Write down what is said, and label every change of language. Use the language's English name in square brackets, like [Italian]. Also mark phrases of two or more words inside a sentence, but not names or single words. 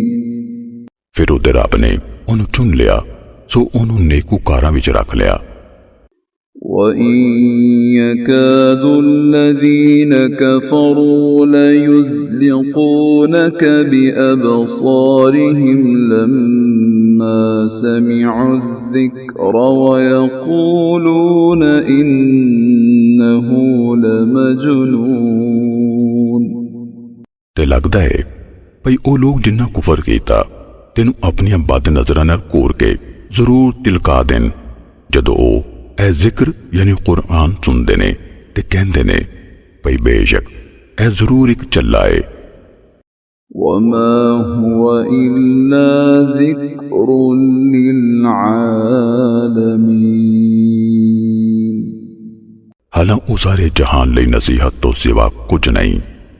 [Punjabi] ਫਿਰ ਓਦੇ ਰੱਬ ਨੇ ਓਹਨੂੰ ਚੁਣ ਲਿਆ, ਸੋ ਓਹਨੂੰ ਨੇਕੂਕਾਰਾਂ ਵਿਚ ਰੱਖ ਲਿਆ। [Arabic] وإن يكاد الذين كفروا ليزلقونك بأبصارهم لما سمعوا الذكر ويقولون إنه لمجنون। [Punjabi] ਤੇ ਲਗਦਾ ਹੈ ਭਈ ਓ ਲੋਕ ਜਿਨ੍ਹਾਂ ਕੁਫ਼ਰ ਕੀਤਾ ਤੈਨੂੰ ਅਪਣੀ ਬਦ ਨਜ਼ਰਾਂ ਨਾਲ ਘੂਰ ਕੇ ਜ਼ਰੂਰ ਤਿਲਕਾ ਦੇਣ ਜਦੋਂ ਓ ਐ ਜ਼ਿਕਰ ਯਾਨੀ ਕੁਰਾਨ ਸੁਣਤੇ ਨੇ ਤੇ ਕਹਿੰਦੇ ਨੇ ਭਈ ਬੇਸ਼ੱਕ ਐ ਜ਼ਰੂਰ ਇਕ ਚੱਲਾ ਹੈ। [Arabic] وما هو إلا ذكر للعالمين. [Punjabi] ਹਾਲਾਂ ਉਹ ਸਾਰੇ ਜਹਾਨ ਲਈ ਨਸੀਹਤ ਤੋਂ ਸਿਵਾ ਕੁਝ ਨਹੀਂ।